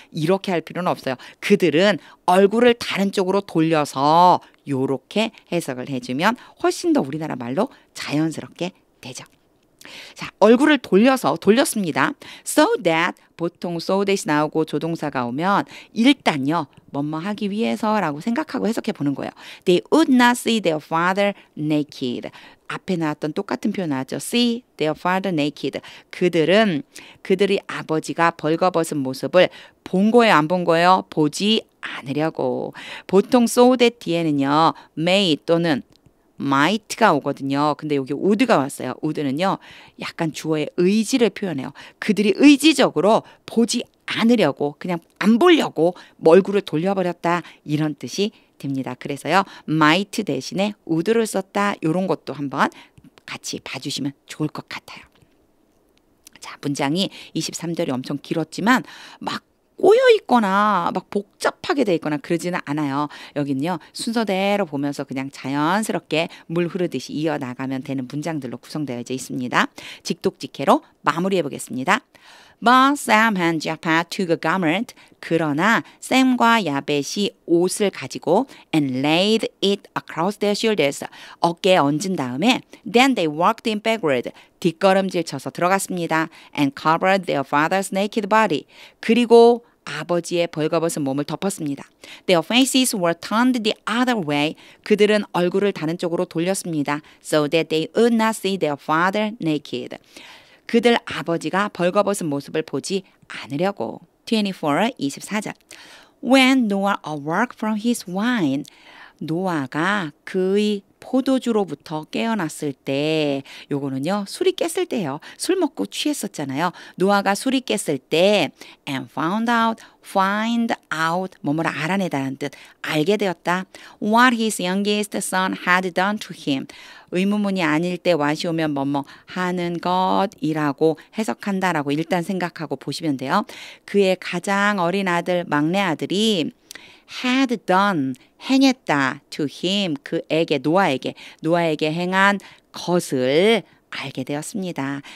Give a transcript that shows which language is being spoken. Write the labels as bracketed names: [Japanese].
[Korean] 이렇게 할 필요는 없어요. 그들은 얼굴을 다른 쪽으로 돌려서 요렇게 해석을 해주면 훨씬 더 우리나라 말로 자연스럽게 되죠. 자, 얼굴을 돌렸습니다. So that 보통 so that이 나오고 조동사가 오면 일단요. 뭐뭐 하기 위해서라고 생각하고 해석해 보는 거예요. [English] They would not see their father naked. [Korean] 앞에 나왔던 똑같은 표현 나왔죠. [English] See their father naked. [Korean] 그들은 그들의 아버지가 벌거벗은 모습을 본 거예요, 안 본 거예요? 보지 않으려고. 보통 so that 뒤에는요. may 또는 might가 오거든요. 근데 여기 would가 왔어요. would는요. 약간 주어의 의지를 표현해요. 그들이 의지적으로 보지 않으려고 그냥 안 보려고 얼굴을 돌려버렸다. 이런 뜻이 됩니다. 그래서요. might 대신에 would를 썼다. 이런 것도 한번 같이 봐주시면 좋을 것 같아요. 자, 문장이 23절이 엄청 길었지만 막 꼬여 있거나 막 복잡하게 돼 있거나 그러지는 않아요. 여기는요. 순서대로 보면서 그냥 자연스럽게 물 흐르듯이 이어나가면 되는 문장들로 구성되어 있습니다. 직독직해로 마무리해 보겠습니다. [English] But Sam and Japheth took a garment. [Korean] 그러나 샘과 야벳이 옷을 가지고 [English] and laid it across their shoulders. [Korean] 어깨에 얹은 다음에 [English] then they walked in backward. [Korean] 뒷걸음질 쳐서 들어갔습니다. [English] And covered their father's naked body. [Korean] 그리고 아버지의 벌거벗은 몸을 덮었습니다. [English] Their faces were turned the other way. [Korean] 그들은 얼굴을 다른 쪽으로 돌렸습니다. [English] So that they would not see their father naked. [Korean] 그들 아버지가 벌거벗은 모습을 보지 않으려고. 24절. [English] When Noah awoke from his wine. [Korean] 노아가 그의 포도주로부터 깨어났을 때, 요거는요 술이 깼을 때예요. 술 먹고 취했었잖아요. 노아가 술이 깼을 때 [English] and find out [Korean] 뭐뭐를 알아내다는 뜻, 알게 되었다. [English] What his youngest son had done to him. [Korean] 의문문이 아닐 때 what이 오면 뭐뭐 하는 것이라고 해석한다라고 일단 생각하고 보시면 돼요. 그의 가장 어린 아들, 막내 아들이 had done, 행했다 to him, 그에게, 노아에게 행한 것을 알게 되었습니다.